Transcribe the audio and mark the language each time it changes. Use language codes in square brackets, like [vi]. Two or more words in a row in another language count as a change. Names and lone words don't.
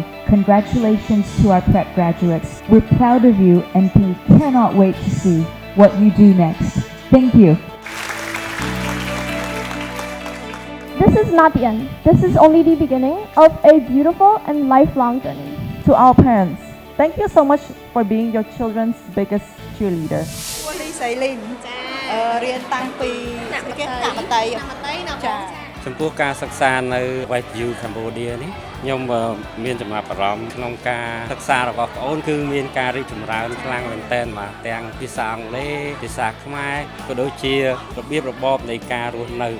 [en] Congratulations to our prep graduates. We're proud of you, and we cannot wait to see what you do next. Thank you. This is not the end. This is only the beginning of a beautiful and lifelong journey. To our parents, thank you so much for being your children's biggest cheerleader. [km] រៀនតាំងពីគេកមតៃចា៎ ចំពោះការសិក្សានៅ White View Cambodia នេះខ្ញុំមានចំណាប់អារម្មណ៍ក្នុងការសិក្សារបស់ប្អូនគឺមានការរីកចម្រើនខ្លាំងមែនទែនបាទទាំងភាសាអង់គ្លេសភាសាខ្មែរក៏ដូចជារបៀបរបបនៃការរស់នៅ